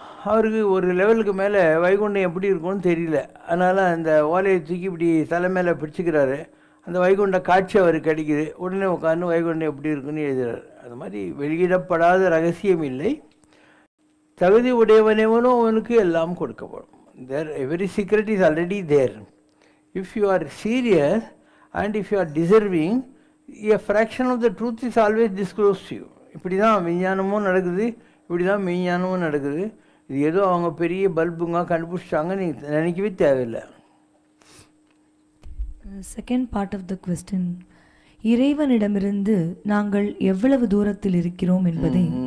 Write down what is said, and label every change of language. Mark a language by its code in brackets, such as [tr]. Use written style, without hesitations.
[ta] அவருக்கு ஒரு லெவலுக்கு மேலே வைகுண்டம் எப்படி இருக்கும்னு தெரியல. அதனால் அந்த ஓலையை தூக்கி இப்படி தலை மேலே பிடிச்சிக்கிறாரு. அந்த வைகுண்ட காட்சி அவருக்கு கிடைக்குது. உடனே உட்காந்து வைகுண்டம் எப்படி இருக்குன்னு எழுதுகிறார். அது மாதிரி வெளியிடப்படாத ரகசியம் இல்லை. தகுதி உடையவனவனும் அவனுக்கு எல்லாம் கொடுக்கப்படும். [en] There every secret is already there. If you are serious and if you are deserving, a fraction of the truth is always disclosed to you. [ta] இப்படி தான் விஞ்ஞானமும் நடக்குது, இப்படி தான் மெய்ஞானமும் நடக்குது. இது ஏதோ அவங்க பெரிய பல்புங்க கண்டுபிடிச்சாங்க நீங்கள் நினைக்கவே தேவையில்லை. [en] second part of the question, [ta] இறைவனிடமிருந்து நாங்கள் எவ்வளவு தூரத்தில் இருக்கிறோம் என்பதை